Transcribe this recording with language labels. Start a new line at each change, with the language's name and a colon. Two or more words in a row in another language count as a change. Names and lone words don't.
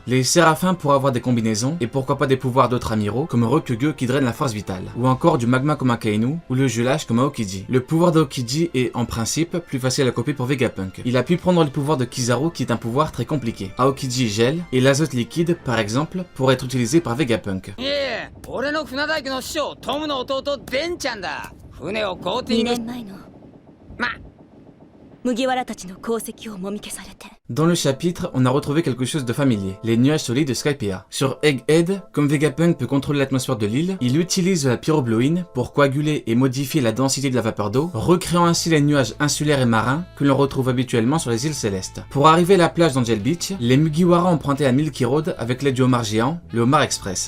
French: Les séraphins pourraient avoir des combinaisons et pourquoi pas des pouvoirs d'autres amiraux comme Rokuge qui draine la force vitale ou encore du magma comme Akainu ou le gelage comme Aokiji. Le pouvoir d'Aokiji est en principe plus facile à copier pour Vegapunk. Il a pu prendre le pouvoir de Kizaru qui est un pouvoir très compliqué. Aokiji gèle et l'azote liquide par exemple pourrait être utilisé par Vegapunk.
Japanese: 麦わらたちの功績をもみ消されて
French: Dans le chapitre, on a retrouvé quelque chose de familier, les nuages solides de Skypiea. Sur Egghead, comme Vegapunk peut contrôler l'atmosphère de l'île, il utilise de la pyrobloïne pour coaguler et modifier la densité de la vapeur d'eau, recréant ainsi les nuages insulaires et marins que l'on retrouve habituellement sur les îles célestes. Pour arriver à la plage d'Angel Beach, les Mugiwara empruntaient un Milky Road avec l'aide du homard géant, le Homard Express.